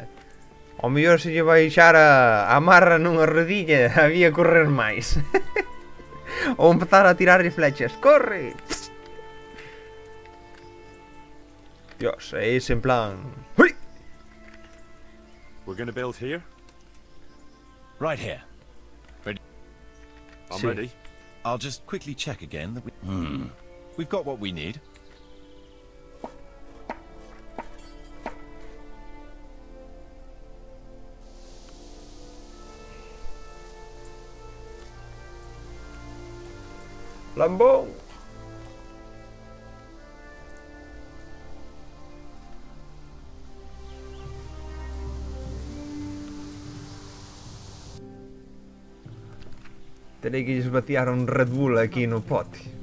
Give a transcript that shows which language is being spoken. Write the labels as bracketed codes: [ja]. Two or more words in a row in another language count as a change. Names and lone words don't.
[gl] Ao mellor se lle baixar a marra nunha rodilla, había correr máis. Ou empezar a tirarlle flechas. Corre! Dios, é ese en plan... Ui! [en] We're gonna build here? Right here. Ready? I'm ready. I'll just quickly check again that we've got what we need. [gl] Lambón! Terei que lles vaciar un Red Bull aquí no pote.